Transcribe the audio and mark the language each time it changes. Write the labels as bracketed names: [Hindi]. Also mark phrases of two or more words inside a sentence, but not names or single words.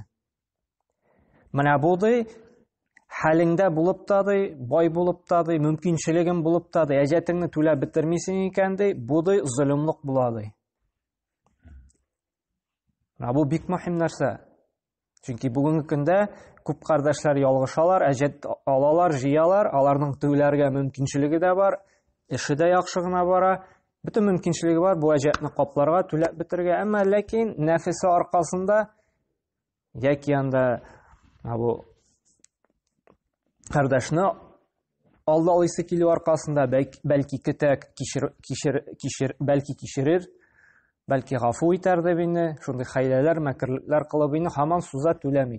[Tatar] Менә бу ди хәлеңдә булып та ди, бай булып та ди, мөмкинчелегең булып та ди, әҗәтеңне түләп бетермисең икән ди, бу ди зөлемлек була ди. Менә бу бик мөһим нәрсә. Чөнки бүгенге көндә күп кардәшләр ялгышалар, әҗәт алалар, җыялар, аларның түләргә мөмкинчелеге дә бар, эше дә яхшы гына бара. Bütün mümkünçülüğü var bu әҗәтне капларга, түләп бетергә, әмма ләкин нәфесе аркасында яки анда бу кардәшне алдалыйсы килү аркасында бәлки көтәк бәлки кичерер, бәлки гафу итәр дип инде, шундый хәйләләр, мәкерлекләр кылып инде һаман суза түләми.